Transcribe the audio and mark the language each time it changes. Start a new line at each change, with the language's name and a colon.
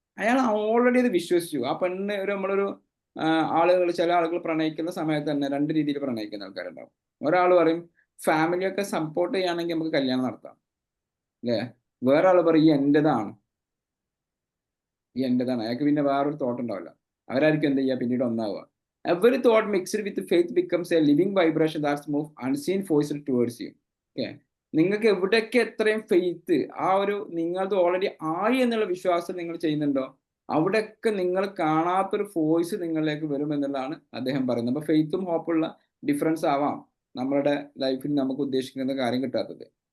Malayalam: അയാൾ ഓൾറെഡി അത് വിശ്വസിച്ചു. ആ പെണ്ണ് നമ്മളൊരു ആളുകൾ, ചില ആളുകൾ പ്രണയിക്കുന്ന സമയത്ത് തന്നെ രണ്ട് രീതിയിൽ പ്രണയിക്കുന്ന ആൾക്കാരുണ്ടാവും. ഒരാൾ പറയും ഫാമിലിയൊക്കെ സപ്പോർട്ട് ചെയ്യുകയാണെങ്കിൽ നമുക്ക് കല്യാണം നടത്താം അല്ലേ. വേറെ ആൾ പറയും ഈ എൻ്റെതാണ്, അയാൾക്ക് പിന്നെ വേറൊരു തോട്ട് ഉണ്ടാവില്ല. അവരായിരിക്കും എന്ത് ചെയ്യുക, പിന്നീട് ഒന്നാവുക.
English: Every thought mixed with faith becomes a living vibration that moves unseen forces towards you.
Malayalam: Okay, നിങ്ങൾക്ക് എവിടെയൊക്കെ എത്രയും ഫെയ്ത്ത്, ആ ഒരു നിങ്ങളത് ഓൾറെഡി ആയി എന്നുള്ള വിശ്വാസം നിങ്ങൾ ചെയ്യുന്നുണ്ടോ, അവിടെയൊക്കെ നിങ്ങൾ കാണാത്തൊരു ഫോഴ്സ് നിങ്ങളിലേക്ക് വരും എന്നുള്ളതാണ് അദ്ദേഹം പറയുന്നത്. അപ്പൊ ഫെയ്ത്തും ഹോപ്പുള്ള ഡിഫറൻസ് ആവാം നമ്മളുടെ ലൈഫിൽ നമുക്ക് ഉദ്ദേശിക്കുന്ന കാര്യം കിട്ടാത്തത്.